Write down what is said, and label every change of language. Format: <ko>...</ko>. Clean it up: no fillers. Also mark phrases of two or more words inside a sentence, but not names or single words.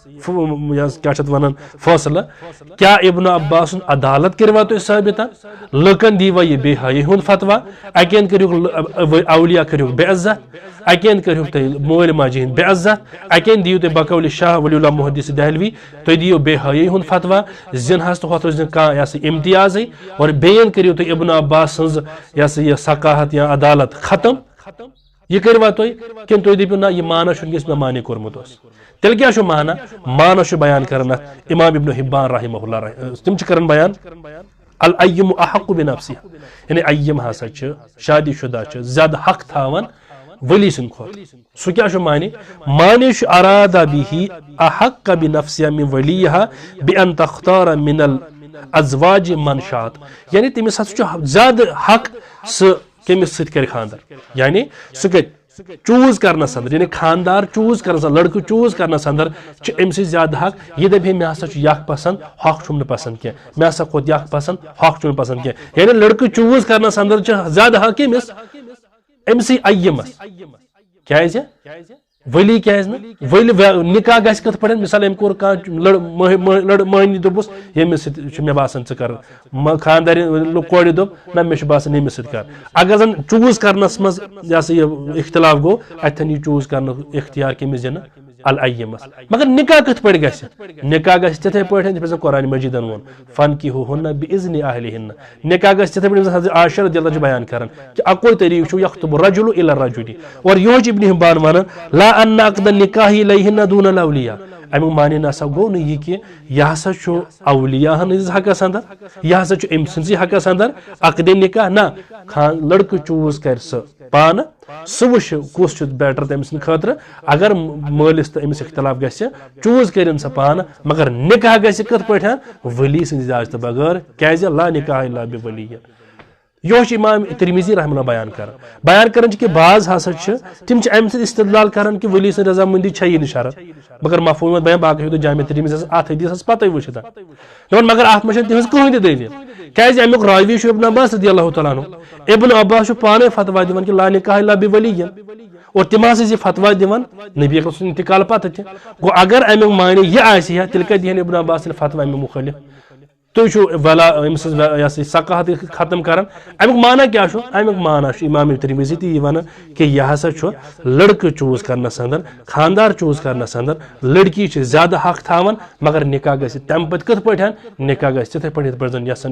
<ks>کیا ونان فٲصلہٕ کیا ابن عباس عدالت کروا تُہۍ ثٲبت لُکن دیوا یہ بے حیی ہُنٛد فتوا اکین کٔرِو اولیاء کٔرِو بے عزت اکین کٔرِو تُہۍ مٲلۍ ماجہِ ہٕنٛدۍ بے عزت اکین دیو تُہۍ بقول شاہ ولی اللہ محدث دہلوی تُہۍ دِیِو بے حیی ہُنٛد فتوا زِنہس تہٕ ہوٚتھ روزِ نہٕ کانٛہہ یہ سا امتیازٕے اور بیٚیَن کٔرِو تُہۍ ابن عباس سٕنٛز یہ سا یہ ثقاہت یا عدالت ختم یہ کروا تُہۍ کِنہٕ تُہۍ دٔپِو نہ یہ مانا چھُنہٕ یُس مےٚ مانے کوٚرمُت اوس تیٚلہِ کیٛاہ چھُ مانا چھُ بیان کران اتھ امام ابن حبان</ks> <ar>رحمہ اللہ</ar> <ks>تِم چھِ کران بیان</ks> <ar>الایِم احق بنفسها</ar> <ks>یعنی ایِم ہسا چھِ شادی شدہ چھِ زیادہ حق تھاوان ولی سند کھوت سہ کیا معنی</ks> <ar>ارادہ به احق بنفسها من ولیها بان تختار من الازواج من شاءت</ar> <ks>یعنی تمس ہسا زیادہ حق سہ کمس ست کر خاندر یعنی سہ چوز کرنس اندر یعنی خاندار چوز کرنس لڑکہ چوز کرنس اندر ام سے زیادہ حق یہ دپہ مے ہسا یک پسند حق چھم نہ پسند کی مے ہسا کھوت یک پسند حق چھم پسند کی یعنی لڑکہ چوز کرنس اندر زیادہ حق کمس امسی ایمس کیازِ ولی کیازِ نہٕ ولی نکاح گژھِ کتھ پٲٹھۍ مثال أمۍ کوٚر کانٛہہ مہنی دوٚپُس ییٚمِس سۭتۍ چھُ مےٚ باسان ژٕ کر خاندارٮ۪ن کورِ دوٚپ نہ مےٚ چھُ باسان ییٚمِس سۭتۍ کر اگر زن چوز کرنس منٛز یہ سا یہ اختلاف گوٚو اتٮ۪ن یہِ چوز کرنُک اختیار کٔمِس دِنہٕ الایمس مگر نکاح کتھ پٲٹھۍ گژھِ نکاح گژھِ تِتھے پٲٹھۍ یِتھ پٲٹھۍ قرآن مجیدن ووٚن</ks> <ar>فنکحوہن بإذن اہلہن</ar> <ks>نکاح گژھِ تِتھے پٲٹھۍ حضرت عائشہ</ks> <ar>رضی اللہ عنہا</ar> <ks>چھِ بیان کران کہ اکوے طریقہٕ چھُ</ks> <ar>یخطب الرجل الى الرجل</ar> <ks>اور یہوے چھُ ابن حبان ونان</ks> <ar>لا ان عقد النکاح الیہن دون الاولیاء</ar> <ks>امیُک معنی نسا گوٚو نہٕ یہِ کہِ یہِ ہسا چھُ اولیاہن ہٕنٛدِس حقس اندر یہِ ہسا چھُ أمۍ سٕنٛدسٕے حقس اندر عقدِ نکاح نہ لڑکہٕ چوز کرِ سُہ پانہٕ سُہ وٕچھِ کُس چھُ بیٹر تٔمۍ سٕنٛدِ خٲطرٕ اگر مٲلِس تہٕ أمِس اختلاف گژھِ چوز کٔرِن سۄ پانہٕ مگر نکاح گژھِ کِتھ پٲٹھۍ ولی سٕنٛدِ اجازتہٕ بغٲر کیازِ</ks> <ar>لا نکاح الا بولی</ar> <ks>یہ امام ترمذی</ks> <ar>رحمہ اللہ</ar> <ks>بیان کران کہ بعض ہسا تم امہ سۭتۍ استدلال کران کہ ولی سٕنٛز رضامندی چھے یہِ نہٕ شرط مگر مفہوم بیان باقی ہیٚکِو جامع ترمذی ات حدیثس پتہ وٕچھِتھ دپان مگر اتھ منٛز چھنہٕ تِہنٛز کٕہٕنۍ تہِ دلیل کیازِ امیُک راوی چھُ ابن عباس</ks> <ar>رضی اللہ تعالیٰ عنہ</ar> <ks>ابن عباس چھُ پانے فتوا دِوان کہ</ks> <ar>لا نکاح الا بولی</ar> <ks>اور تم ہسا یہ فتوا دِوان نبی اکرم سُنٛد انتقال پتہ تہِ گوٚو اگر امیُک معنی یہِ آسہِ ہا تیٚلہِ کتہِ دِہن ابن عباس فتوا امیُک مُخٲلف تُہۍ چھُو ولا أمۍ سٕنٛز یہ سا ثقاہت ختم کران امیُک معنی کیٛاہ چھُ امیُک معنی چھُ امام ترمذی تہِ یی ونان کہ یہ ہسا چھُ لڑکہٕ چوز کرنس اندر خاندار چوز کرنس اندر لڑکی چھِ زیادہ حق تھاوان مگر نکاح گژھِ تمہِ پتہٕ کِتھ پٲٹھۍ نکاح گژھِ تِتھے پٲٹھۍ یِتھ پٲٹھۍ زن یژھان</ks>